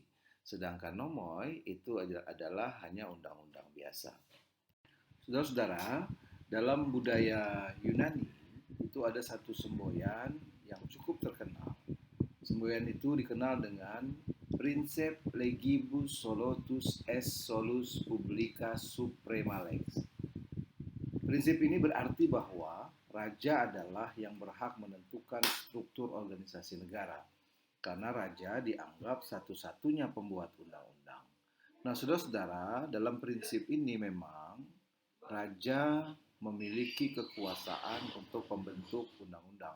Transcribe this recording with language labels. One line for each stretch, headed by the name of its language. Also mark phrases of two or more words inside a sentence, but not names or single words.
Indonesian: Sedangkan nomoi itu adalah hanya undang-undang biasa. Saudara-saudara, dalam budaya Yunani itu ada satu semboyan yang cukup terkenal. Semboyan itu dikenal dengan Prinsip
Latin: legibus solutus est solus publica suprema lex.
Indonesian: Prinsip ini berarti bahwa raja adalah yang berhak menentukan struktur organisasi negara, karena raja dianggap satu-satunya pembuat undang-undang. Nah, saudara-saudara, dalam prinsip ini memang raja memiliki kekuasaan untuk membentuk undang-undang.